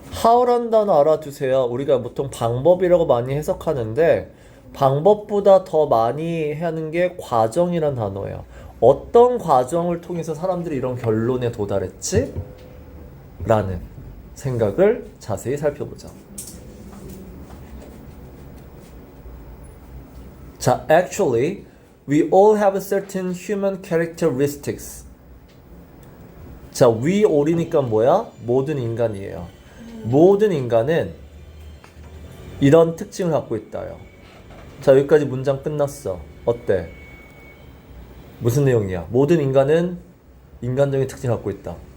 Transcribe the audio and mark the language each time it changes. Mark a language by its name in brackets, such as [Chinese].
[Korean] How란 단어 알아두세요. 우리가 보통 방법이라고 많이 해석하는데 방법보다 더 많이 하는 게 과정이란 단어예요. 어떤 과정을 통해서 사람들이 이런 결론에 도달했지? 라는 생각을 자세히 살펴보자. [English] 자, actually, we all have certain human characteristics. [Korean] 자, [English] we all [Korean] 이니까 뭐야? 모든 인간이에요. 모든 인간은 이런 특징을 갖고 있다요. 자, 여기까지 문장 끝났어. 어때? 무슨 내용이야? 모든 인간은 인간적인 특징을 갖고 있다.